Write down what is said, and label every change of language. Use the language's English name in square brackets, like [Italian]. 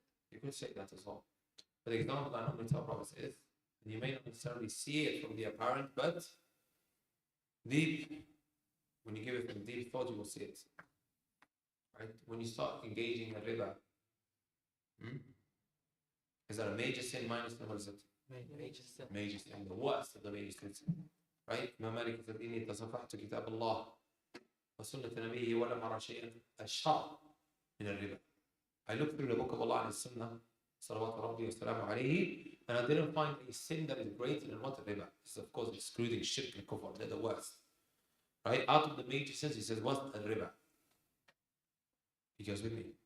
[English] You could say that as well. But the example that I normally tell brothers is, and you may not necessarily see it from the apparent, but deep, when you give it from deep thought, you will see it. Right? When you start engaging in riba, is that a major sin, minor sin, what is it? Major sin. Major sin, the worst of the major sins. Right? Imam Malik said, [Arabic] إني تصفحت كتاب الله وسنة نبيه ولم أرى شيئا أشهر من الربا. [English] I looked through the book of Allah and His Sunnah, salawatu rabbi wa salamu alayhi, and I didn't find a sin that is greater than what riba. This is of course excluding shirk and kufr, they're the worst. Right? Out of the major sins, he says, what's riba? He goes with me.